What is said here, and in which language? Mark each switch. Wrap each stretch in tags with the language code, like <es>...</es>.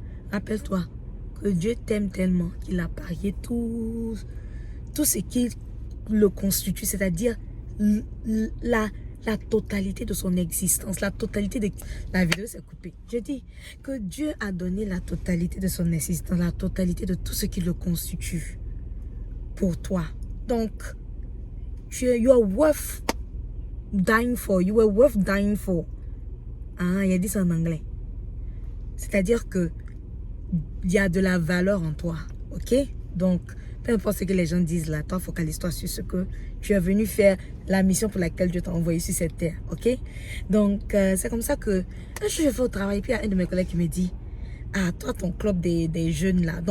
<fr>Rappelle-toi que Dieu t'aime tellement qu'il a parié tout ce qui le constitue, c'est-à-dire la totalité de son existence, la totalité de... La vidéo s'est coupée. Je dis que Dieu a donné la totalité de son existence, la totalité de tout ce qui le constitue pour toi.</fr> <en>Donc, you are worth dying for. You are worth dying for.</en> <fr>Il a dit ça en anglais. C'est-à-dire que il y a de la valeur en toi. Ok? Donc, peu importe ce que les gens disent là, toi, focalise-toi sur ce que tu es venu faire, la mission pour laquelle Dieu t'a envoyé sur cette terre, ok? Donc, c'est comme ça que, un jour, je vais au travail, puis il y a un de mes collègues qui me dit, toi, ton club des jeunes là.</fr>